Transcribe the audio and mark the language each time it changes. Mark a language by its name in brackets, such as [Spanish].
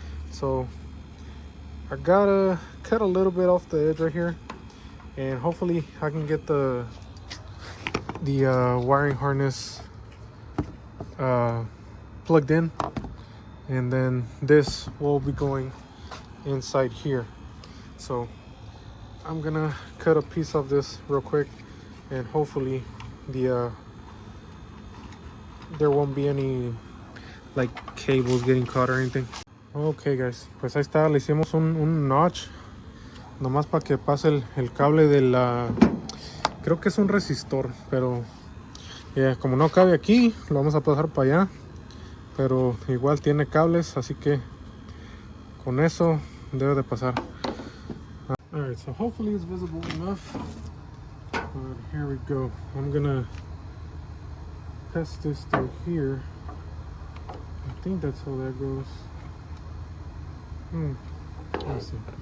[English] So I gotta cut a little bit off the edge right here, and hopefully I can get the wiring harness plugged in, and then this will be going inside here. So I'm gonna cut a piece of this real quick, and hopefully there won't be any like cables getting caught or anything. [Spanish] Okay guys, pues ahí está, le hicimos un notch nomás para que pase el cable de la, creo que es un resistor, pero como no cabe aquí, lo vamos a pasar para allá, pero igual tiene cables, así que con eso debe de pasar. [English] Alright, so hopefully it's visible enough, but here we go. I'm gonna test this through here. I think that's how that goes. Let's see.